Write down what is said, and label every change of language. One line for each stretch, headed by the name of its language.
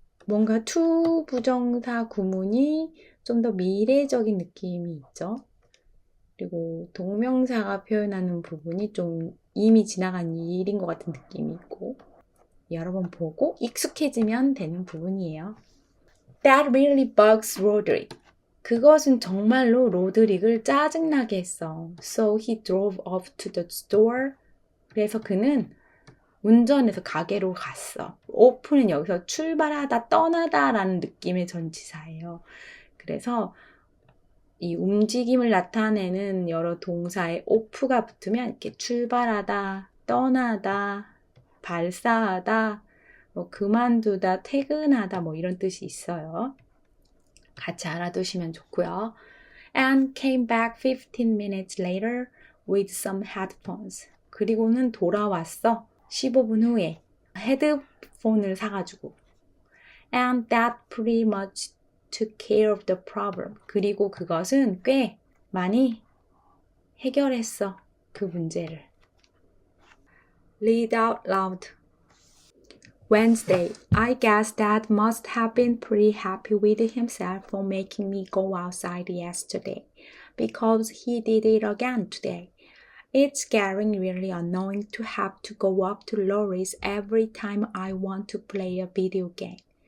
Korean: 뭔가 투부정사 구문이 좀 더 미래적인 느낌이 있죠. 그리고 동명사가 표현하는 부분이 좀 이미 지나간 일인 것 같은 느낌이 있고 여러 번 보고 익숙해지면 되는 부분이에요.
English: That really bugs Roderick.
Korean: 그것은 정말로 로드릭을 짜증나게 했어.
English: So he drove off to the store.
Korean: 그래서 그는 운전해서 가게로 갔어. open은 여기서 출발하다, 떠나다 라는 느낌의 전치사예요. 그래서 이 움직임을 나타내는 여러 동사에 off가 붙으면 이렇게 출발하다, 떠나다, 발사하다, 그만두다, 퇴근하다 이런 뜻이 있어요. 같이 알아두시면 좋고요.
English: And came back 15 minutes later with some headphones.
Korean: 그리고는 돌아왔어. 15분 후에 헤드폰을 사가지고.
English: And that pretty much took care of the problem.
Korean: 그리고 그것은 꽤 많이 해결했어. 그 문제를.
English: Read out loud. Wednesday, I guess Dad must have been pretty happy with himself for making me go outside yesterday, because he did it again today. It's getting really annoying to have to go up to Laurie's every time I want to play a video game.